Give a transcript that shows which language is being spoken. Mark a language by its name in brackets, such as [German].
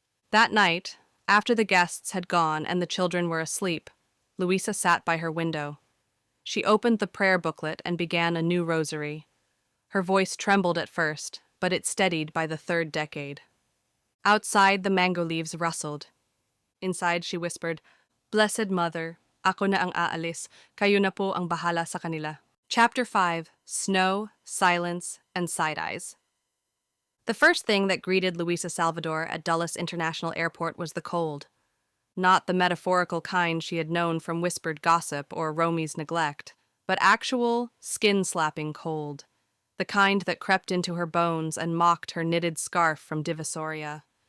[English] That night, after the guests had gone and the children were asleep, Luisa sat by her window. She opened the prayer booklet and began a new rosary. Her voice trembled at first, but it steadied by the third decade. Outside, the mango leaves rustled. Inside, she whispered, "Blessed Mother, [Filipino] ako na ang aalis, kayo na po ang bahala sa kanila." [English] Chapter 5, Snow, Silence, and Side-Eyes. The first thing that greeted Luisa Salvador at Dulles International Airport was the cold. Not the metaphorical kind she had known from whispered gossip or Romy's neglect, but actual, skin-slapping cold. The kind that crept into her bones and mocked her knitted scarf from Divisoria.